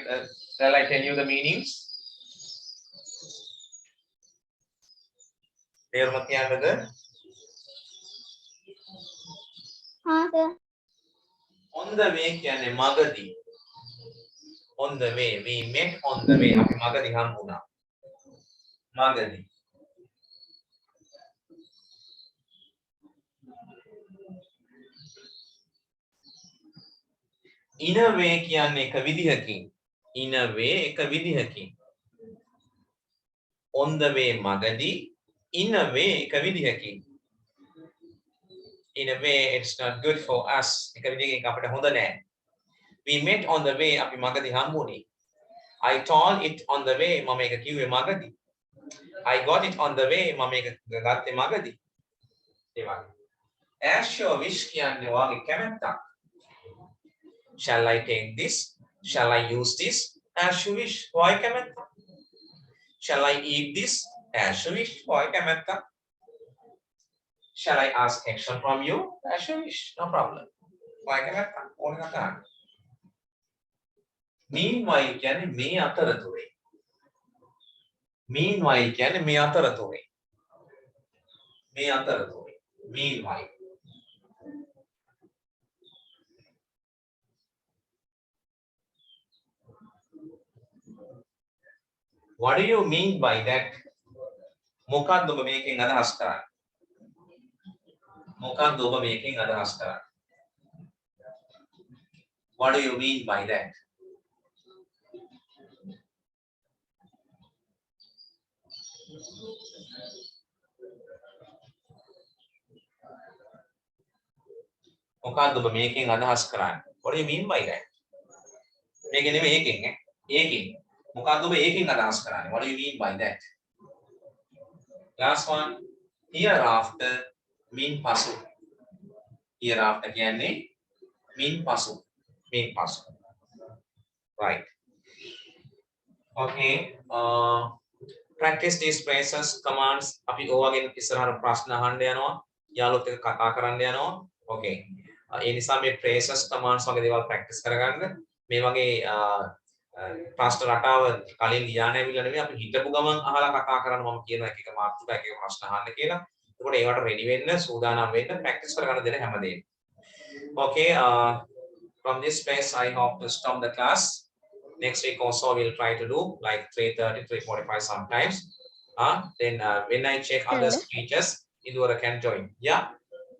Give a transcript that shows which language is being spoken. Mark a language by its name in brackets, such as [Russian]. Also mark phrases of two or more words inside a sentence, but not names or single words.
[English] Shall I tell you the meanings? [Sinhala] තේරුම කියන්නද? [English] sir. On the way [Sinhala] කියන්නේ මගදී. [English] On the way, we met on the way. [Sinhala] අපි මගදී හම්බුණා. මගදී. [English] In a way [Sinhala] කියන්නේ එක විදිහකින්. [English] In a way [Sinhala] එක විදිහකින්. [English] On the way මගදී. In a way [Sinhala] එක විදිහකින්. [English] In a way it's not good for us. [Sinhala] එක විදිහකින් අපිට හොඳ නැහැ. [English] We met on the way [Sinhala] අපි මගදී හම්බුනේ. [English] I told it on the way [Sinhala] මම ඒක කිව්වේ මගදී. [English] I got it on the way [Sinhala] මම ඒක ගත්තේ මගදී. ඒ වගේ. [English] As your wish [Sinhala] කියන්නේ වාගේ කැමැත්තක්. [English] Shall I take this? Shall I use this? As you wish. Why කැමැත්තක්? Shall I eat this? As you wish. Why කැමැත්තක්? Shall I ask action from you? As you wish. No problem. Why කැමැත්තක්? [Sinhala] ඕන කරන්න. Meanwhile කියන්නේ මේ අතරතුරේ. Meanwhile කියන්නේ මේ අතරතුරේ. මේ අතරතුරේ. [English] Meanwhile. What do you mean by that? [Sinhala] මොකක්ද ඔබ මේකෙන් අදහස් කරන්නේ? මොකක්ද ඔබ මේකෙන් අදහස් කරන්නේ? [English] What do you mean by that? [Sinhala] මොකක්ද ඔබ මේකෙන් අදහස් කරන්නේ? [English] What do you mean by that? [Sinhala] මේක නෙමෙයි ඒකෙන් ඈ. ඒකෙන්. මොකක්ද ඔබ ඒකෙන් අදහස් කරන්නේ? [English] What do you mean by that? Last one. Hereafter mean පසු. Hereafter කියන්නේ mean පසු. mean පසු. Right. Okay. Practice these phrases, commands. [Sinhala] අපි ඕවාගෙන් ඉස්සරහට ප්‍රශ්න අහන්න යනවා. යාළුවොත් එක්ක කතා කරන්න යනවා. Okay. ඒ නිසා මේ [English] phrases, commands [Sinhala] වගේ දේවල් practice කරගන්න. මේ වගේ ප්‍රශ්න රටාව කලින් ලියා නැවිලා නෙමෙයි අපි හිතපු ගමන් අහලා කතා කරන්න මම කියනවා එක එක මාතෘකා එක එක ප්‍රශ්න අහන්න කියලා. එතකොට ඒවට ready වෙන්න, සූදානම් වෙන්න practice කරගන්න දෙන හැමදේම. [English] Okay, from this place I hope to stop the class. Next week also we'll try to do like 3:30, 3:45 sometimes. Then when I check other speeches, Indura can join. Yeah.